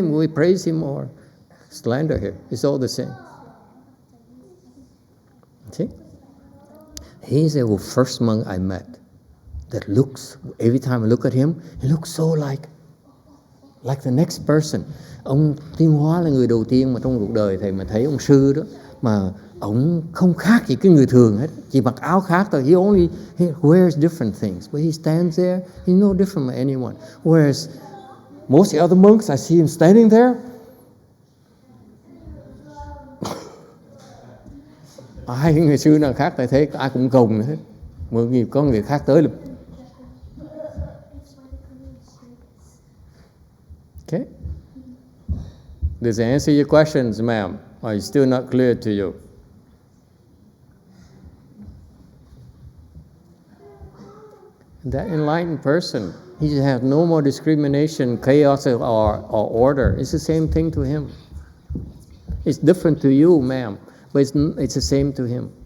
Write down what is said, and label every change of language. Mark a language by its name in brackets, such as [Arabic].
[English] We praise him or slander him. It's all the same. See? He's the first monk I met that looks, every time I look at him, he looks so like the next person. [Vietnamese] Ông Tiên Hóa là người đầu tiên mà trong cuộc đời thầy mà thấy ông sư đó, mà ông không khác gì cái người thường hết, chỉ mặc áo khác thôi. [English] He wears different things, but he stands there, he's no different from anyone. Whereas most other monks, I see him standing there. [Vietnamese] Ai người sư nào khác thầy thấy ai cũng gồng hết, có người khác tới là okay. [English] Does it answer your questions, ma'am? Or is still not clear to you? That enlightened person, he has no more discrimination, chaos, or order. It's the same thing to him. It's different to you, ma'am, but it's the same to him.